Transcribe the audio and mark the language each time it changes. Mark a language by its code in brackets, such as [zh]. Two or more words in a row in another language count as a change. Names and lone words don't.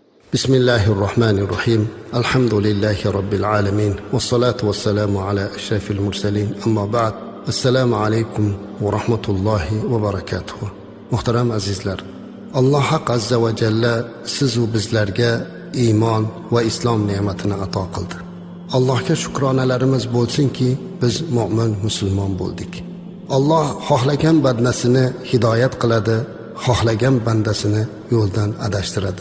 [ar] بسم الله الرحمن الرحيم الحمد لله رب العالمين والصلاة والسلام على أشرف المرسلين أما بعد السلام عليكم ورحمة الله وبركاته. [uz] Muhtaram azizlar, Alloh haq [ar] عز وجل [uz] sizu bizlarga iymon va islom ne'matini ato qildi. Allohga shukronalarimiz bo'lsinki, biz mu'min musulmon bo'ldik. Alloh xohlagan bandasini hidoyat qiladi, xohlagan bandasini yo'ldan adashtiradi.